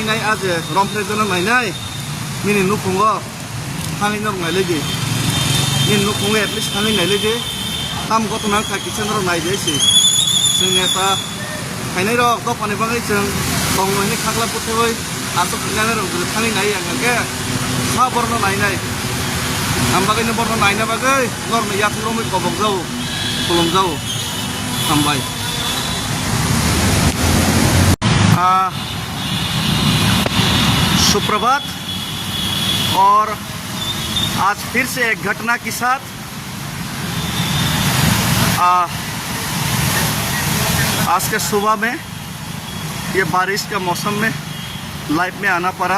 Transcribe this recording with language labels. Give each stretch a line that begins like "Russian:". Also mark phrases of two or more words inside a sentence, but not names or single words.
Kok Borok: nai aj romprejona nai mini nupungo thangi nor nai legi min nupungo
English: at least
Kok Borok: thangi nai legi tam gotona ka kitchen ro nai jesi sing neta kainai ro ko pane bagai jeng tong ni khagla puthoi aso khagna ro thani nai angke sa borno nai ambagai ne borno nai na bagai nor me yak ro me kobok jau kolom jau sambai
Hindi: सुप्रभात और आज फिर से एक घटना के साथ आज के सुबह में ये बारिश के मौसम में लाइव में आना पड़ा।